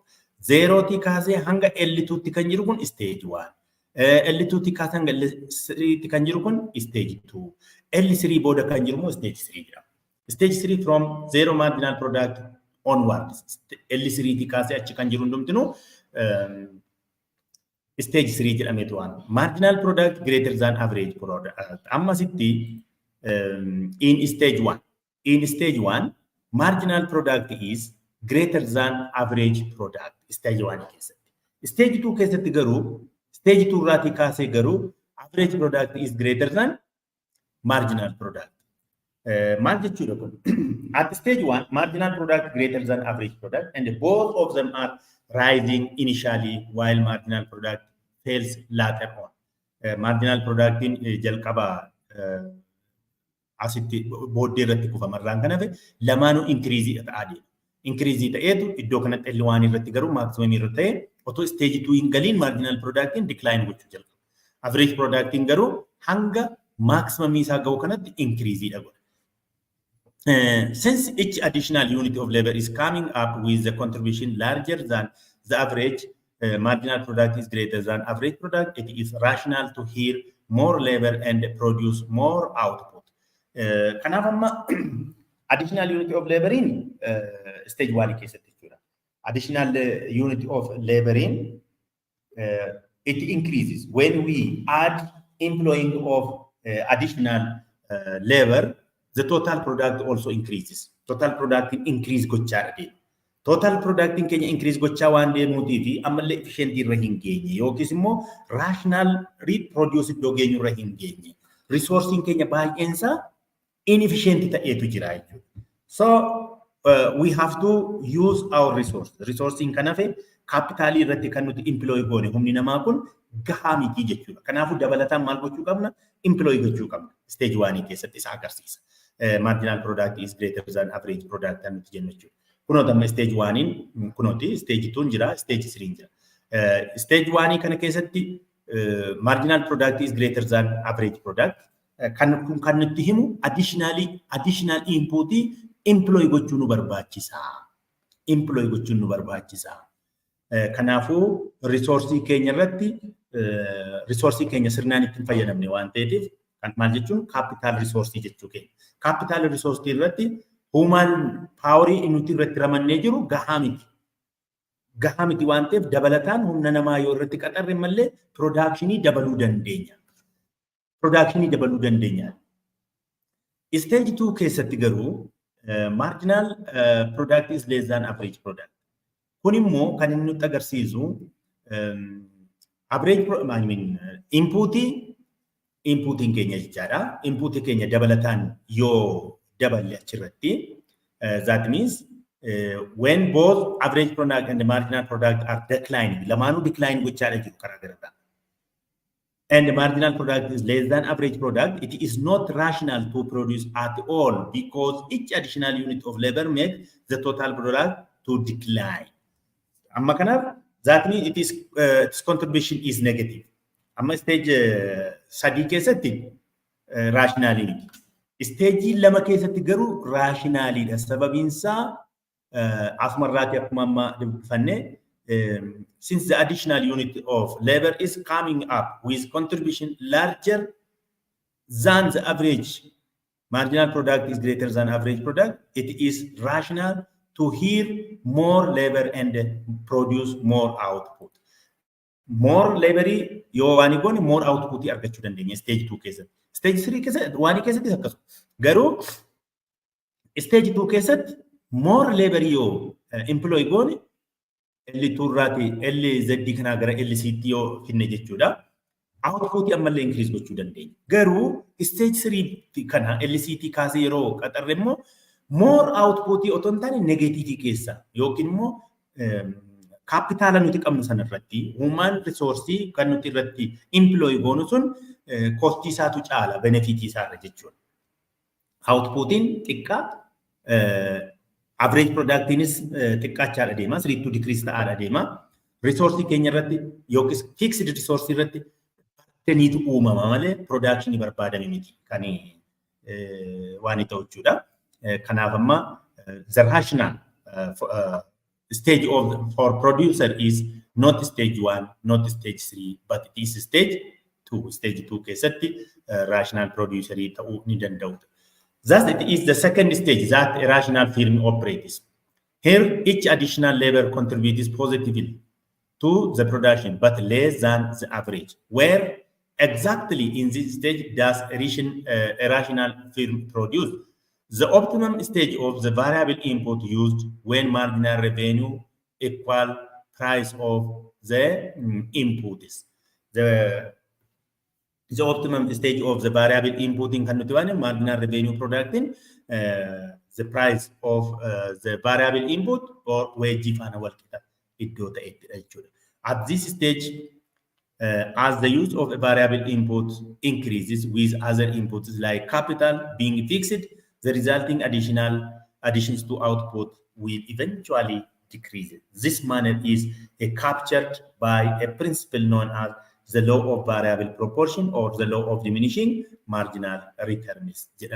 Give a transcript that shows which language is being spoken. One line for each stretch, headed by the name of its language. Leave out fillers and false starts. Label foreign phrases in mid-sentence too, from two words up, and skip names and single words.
Oromo: Zero ti kaasee hanga L2 ti kan jiru kun stage 1. L2 ti kaasee hanga L3 ti kan jiru kun stage 2. L3 booda kan jiru immoo stage 3 jedhama.
English: Stage 3 from zero marginal product onwards.
Oromo: L3 ti kaasee achi kan jiru hundumtinu stage 3 jedhameetu waamama.
English: Marginal product greater than average product.
Oromo: Amma sitti in stage 1.
English: In stage 1 marginal product is greater than average product.
Oromo: Stage 1 keessatti. Stage 2 keessatti garuu stage 2 irraatii kaasee garuu
English: average product is greater than marginal product.
Oromo: Maal jechuudha kun?
English: At stage 1 marginal product greater than average product and both of them are rising initially while marginal product fails later on. Marginal product
Oromo: in jalqaba asitti booddee irratti kufamarraan kan hafe lamaanuu increase ta'aa deema. Increase ta'eetu iddoo kanatti L1 irratti garuu maximum irra ta'e otoo stage 2 hin galiin
English: marginal product
Oromo: in decline gochuu jalqaba.
English: Average product
Oromo: in garuu hanga maximum isaa ga'u kanatti increase dha godha.
English: Since each additional unit of labor is coming up with the contribution larger than the average, marginal product is greater than average product, it is rational to hear more labor and produce more output.
Oromo: Kanaaf amma
English: additional unit of labor
Oromo: in stage 1 keessatti jechuudha.
English: Additional unit of labor in it increases when we add employing of additional labor. The total product also increases. Total product increase
Oromo: gochaa deema.
English: Total product
Oromo: keenya increase gochaa waan deemuutii fi ammallee efficient irra hin geenye yookiis immoo
English: rational reproduce
Oromo: iddoo geenyu irra hin geenye. Resourcing keenya baay'eensaa inefficient ta'eetu jira jechuudha.
English: So we have to use our resource.
Oromo: Resourcing kan hafe capitalii irratti kan nuti employ goone humni namaa kun gahaa miti jechuudha. Kanaafuu dabalataan maal gochuu qabna? Employ gochuu qabna. Stage 1 keessatti isa agarsiisa.
English: Marginal product is greater than average product
Oromo: kan nuti jennu jechuudha. Kunoota amma stage 1 kunooti stage 2 jira, stage 3 jira.
English: Stage 1
Oromo: kana keessatti
English: marginal product is greater than average product.
Oromo: kan nutti himu
English: additional input
Oromo: employ gochuun nu barbaachisa. Employ gochuun nu barbaachisa. Kanaafuu resource keenya irratti resource keenya sirnaan ittiin fayyadamne waan ta'eef kan maal jechuun
English: capital resource
Oromo: jechuu keenya.
English: Capital resource
Oromo: irratti
English: human power
Oromo: nuti irratti ramannee jiru gahaa miti waan ta'eef dabalataan humna namaa yoo irratti qaxarre malee productionii dabaluu dandeenya.
English: Stage 2
Oromo: keessatti garuu
English: marginal product is less than average product.
Oromo: Kun immoo kan inni nutti agarsiisu average inputiin keenya jechaadha. Inputii keenya dabalataan yoo daballe achirratti
English: that means when both average product and the marginal product are declining,
Oromo: lamaanuu decline gochaadha jiru karaa gararraa.
English: And the marginal product is less than average product, it is not rational to produce at all because each additional unit of labor makes the total product to decline.
Oromo: Amma kanaaf
English: that means its contribution is negative.
Oromo: Amma stage sadii keessatti rationality. Stage lama keessatti garuu rationality. Sababiinsaa asumarraati akkuma amma dubbifanne
English: since the additional unit of labor is coming up with contribution larger than the average, marginal product is greater than average product, it is rational to hire more labor and produce more output. More labor,
Oromo: yoo waan goone
English: more output
Oromo: argachuu dandeenya stage 2 keessatti. Stage 3 keessatti waan keessatti akkasuma. Garuu stage 2 keessatti
English: more labor
Oromo: yoo employ goone L2 irraati LZ kanaa gara LCT yoo finne jechuudha. Output ammallee increase gochuu dandeenya. Garuu stage 3 kana LCT kaasee yeroo qaxarre immoo
English: more output
Oromo: otoo hin taane negative keessa yookiin immoo kapitaala nuti qabnu sana irratti
English: human resource
Oromo: kan nuti irratti employ goonu sun cost isaatu caala benefit isaarra jechuudha. Outputiin xiqqaa
English: average product is
Oromo: xiqqaachaa deema, sirriitu decrease ta'aa deema. Resource keenya irratti yookiis
English: fixed resource
Oromo: irratti teniitu uumama malee production barbaadame miti kan waan ta'u jechuudha. Kanaaf amma
English: the rational stage for producer is not stage 1, not stage 3, but it is stage 2.
Oromo: Stage 2 keessatti rational producer ta'uu ni danda'u.
English: Thus, it is the second stage that a rational firm operates. Here, each additional labor contributes positively to the production, but less than the average. Where exactly in this stage does a rational firm produce? The optimum stage of the variable input used when marginal revenue equal price of the input is. The optimum stage of the variable inputting
Oromo: kan nuti waan
English: marginal revenue product in the price of the variable input or wage
Oromo: faana wal qixa iddoo ta'etti jechuudha.
English: At this stage as the use of a variable input increases with other inputs like capital being fixed, the resulting additions to output will eventually decrease. This manner is captured by a principle known as the law of variable proportion or the law of diminishing marginal returns.